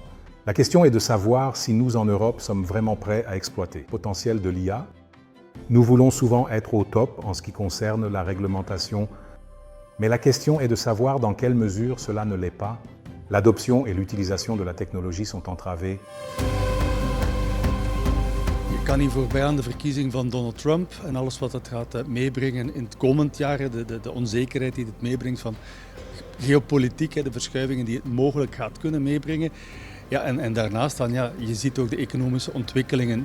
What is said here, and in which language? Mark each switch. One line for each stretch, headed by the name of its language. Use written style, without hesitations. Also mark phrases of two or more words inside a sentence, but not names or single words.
French: La question est de savoir si nous en Europe sommes vraiment prêts à exploiter le potentiel de l'IA. Nous voulons souvent être au top en ce qui concerne la réglementation, mais la question est de savoir dans quelle mesure cela ne l'est pas. L'adoption et l'utilisation de la technologie sont entravées.
Dutch: Je kan niet voorbij aan de verkiezing van Donald Trump en alles wat dat gaat meebrengen in het komend jaar, de onzekerheid die het meebrengt van geopolitiek, de verschuivingen die het mogelijk gaat kunnen meebrengen. Ja, en daarnaast dan, ja, je ziet ook de economische ontwikkelingen.